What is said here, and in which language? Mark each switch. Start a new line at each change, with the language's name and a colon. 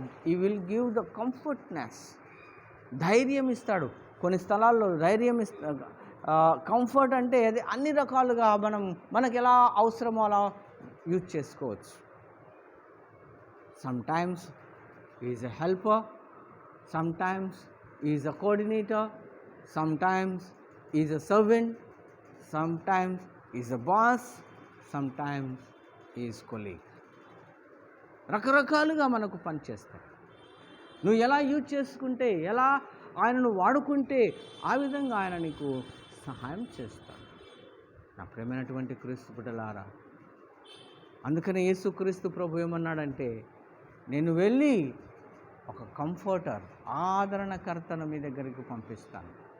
English: he will give the comfortness,
Telugu: ధైర్యం ఇస్తాడు. కొన్ని స్థలాల్లో ధైర్యం కంఫర్ట్ అంటే అది అన్ని రకాలుగా మనకు ఎలా అవసరమో అలా యూజ్ చేసుకోవచ్చు.
English: Sometimes he is a helper, sometimes he is a coordinator, sometimes he is a servant, sometimes he is a boss, sometimes he is colleague.
Telugu: రకరకాలుగా మనకు పనిచేస్తాడు. నువ్వు ఎలా యూజ్ చేసుకుంటే, ఎలా ఆయనను వాడుకుంటే ఆ విధంగా ఆయన నీకు సహాయం చేస్తాడు. నా ప్రియమైనటువంటి క్రీస్తు బిడ్డలారా, అందుకనే యేసుక్రీస్తు ప్రభు ఏమన్నాడంటే, నేను వెళ్ళి ఒక కంఫర్టర్, ఆదరణకర్తను మీ దగ్గరికి పంపిస్తాను.